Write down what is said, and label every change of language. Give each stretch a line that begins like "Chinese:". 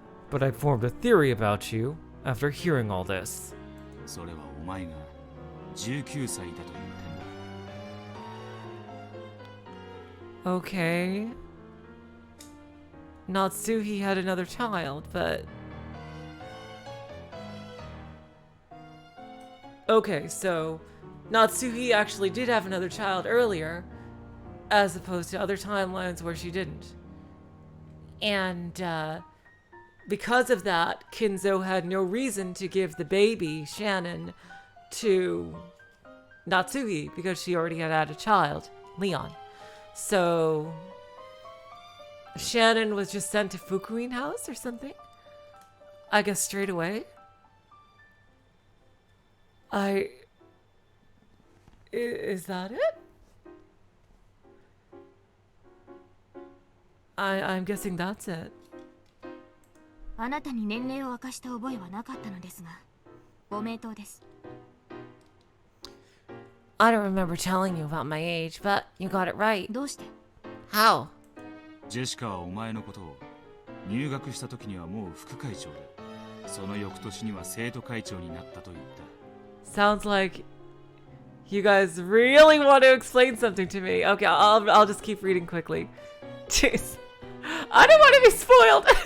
English: But I formed a theory about you after hearing all this.
Japanese: それはお前が19歳だという点だ。
English: Okay. Natsuhi had another child, but... Okay, so Natsuhi actually did have another child earlier, as opposed to other timelines where she didn't. And because of that, Kinzo had no reason to give the baby, Shannon, to Natsuhi, because she already had a child, Leon. So Shannon was just sent to Fukuin House or something? I guess straight away. Is that it? I'm guessing that's it.
Japanese: あなたに年齢を明かした覚えはなかったのですが、ご名答です。
English: I don't remember telling you about my age, but you got it right.
Japanese: どうして？
English: How?
Japanese: ジェシカはお前のことを入学した時にはもう副会長で、その翌年には生徒会長になったと言った。
English: Sounds like you guys really want to explain something to me. Okay, I'll just keep reading quickly. Jeez. I don't want to be spoiled.